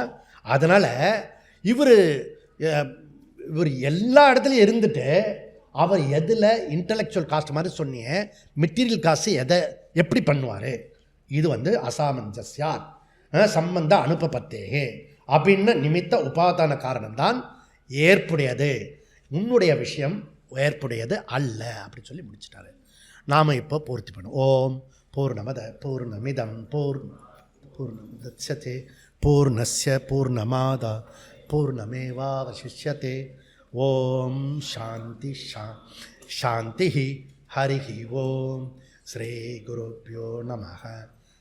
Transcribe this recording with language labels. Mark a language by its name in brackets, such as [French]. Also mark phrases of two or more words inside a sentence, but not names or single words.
[Tamil] அதனால் இவர் எல்லா இடத்துலையும் இருந்துட்டு அவர் எதில் [English] intellectual cast [Tamil] மாதிரி சொன்னீங்க, [English] material cast [Tamil] எதை எப்படி பண்ணுவார்? இது வந்து [Sanskrit] असामञ्जस्यात् सम्बन्ध अनुपपत्ते [Tamil] அப்படின்னு நிமித்த உபாதான காரணம்தான் ஏற்புடையது, உன்னுடைய விஷயம் ஏற்புடையது அல்ல அப்படின்னு சொல்லி முடிச்சிட்டாரு. நாம் இப்போ பூர்த்தி பண்ணுவோம். [Sanskrit] ओम् पूर्णमद पूर्णमिदम् पूर्णमुदच्यते पूर्णस्य पूर्णमादा पूर्णमेवावशिष्यते. ओम् शान्ति शान्ति. हरि ओम्। श्री गुरुभ्यो नमः.